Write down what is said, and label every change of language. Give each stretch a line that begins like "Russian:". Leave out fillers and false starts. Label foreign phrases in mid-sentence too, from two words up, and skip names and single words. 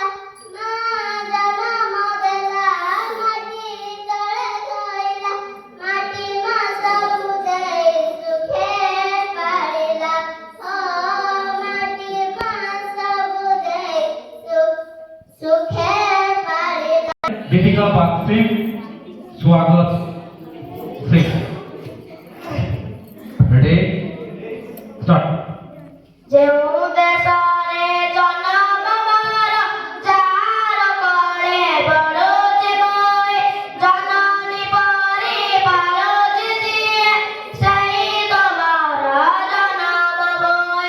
Odia: ମା ଜନମ ଦେଲା, ମାଟି ତଳେ ଧଇଲା। ମାଟି ମା ସବୁ ଦେଇ ସୁଖେ ପାଳିଲା। ଓ ମାଟି ମା ସବୁ ଦେଇ ସୁଖେ ପାଳିଲା। गीतिका बागसी स्वागत सिंह।
English: Ready start.
Odia: ଯେଉଁ ଦେଶରେ ଜନମ ମୋର, ଯାହାର କୋଳେ ବଢୁଛି ବହି, ଜନନୀ ପରି ପାଳୁଛି ଯିଏ, ସେହି ତ ମୋର ଜନମ ଭୂଇଁ।